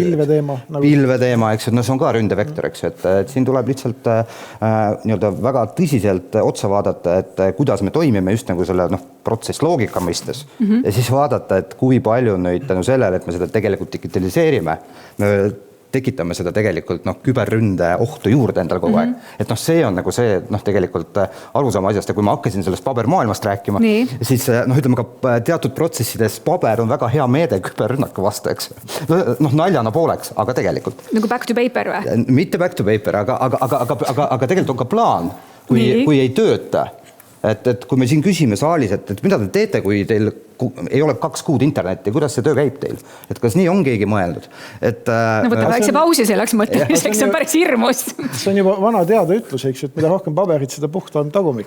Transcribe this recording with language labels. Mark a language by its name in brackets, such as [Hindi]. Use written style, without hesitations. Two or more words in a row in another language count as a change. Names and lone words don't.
[Estonian] Pilveteema, eks ju, see on ka ründevektor, eks ju, et siin tuleb lihtsalt väga tõsiselt otsa vaadata, et kuidas me toimime just nagu selle protsess loogika mõistes ja siis vaadata, et kui palju nüüd tänu sellele, et me seda tegelikult digitaliseerime, tekitame seda tegelikult küberründe ohtu juurde endal kogu aeg. Et see on nagu see tegelikult arusaama asjast ja kui ma hakkasin sellest pabermaailmast rääkima, siis ütleme ka teatud protsessides paber on väga hea meede küberrünnaku vastu, eks. Naljana pooleks, aga tegelikult. Nagu [English] back to paper [Estonian] või? Mitte [English] back to paper, [Estonian] aga tegelikult on ka plaan, kui ei tööta. Et kui me siin küsime saalis, et mida te teete, kui teil ei ole 2 kuud internetti, kuidas see töö käib teil? Et kas nii on keegi mõeldud? Võta väikse pausi selleks mõtlemiseks, see on päris hirmus. See on juba vana teada ütlus, eks, et mida rohkem paberit, seda puhta on tagumik.